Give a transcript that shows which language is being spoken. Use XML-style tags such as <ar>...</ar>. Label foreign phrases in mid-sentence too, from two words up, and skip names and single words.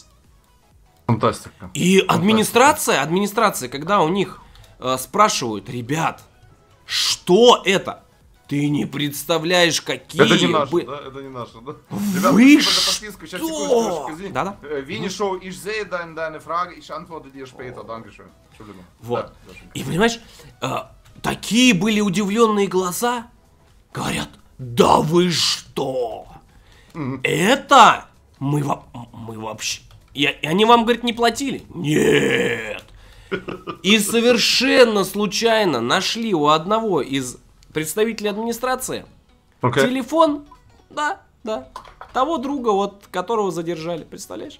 <ru>Фантастика. И администрация, когда у них спрашивают, ребят, что это? Ты не представляешь, какие... Это не наше, да? Это не наше, да? Вы что? Да-да. Винни Шоу,</ru> <de>ich sehe deine Frage, ich antworte dir später. Dankeschön. Entschuldigung.</de> <ru>Вот. И понимаешь, такие были удивленные глаза. Говорят, да вы что? Это мы вообще... И они вам, говорит, не платили? Нет. И совершенно случайно нашли у одного из представителей администрации телефон, да, того друга, вот, которого задержали, представляешь?</ru>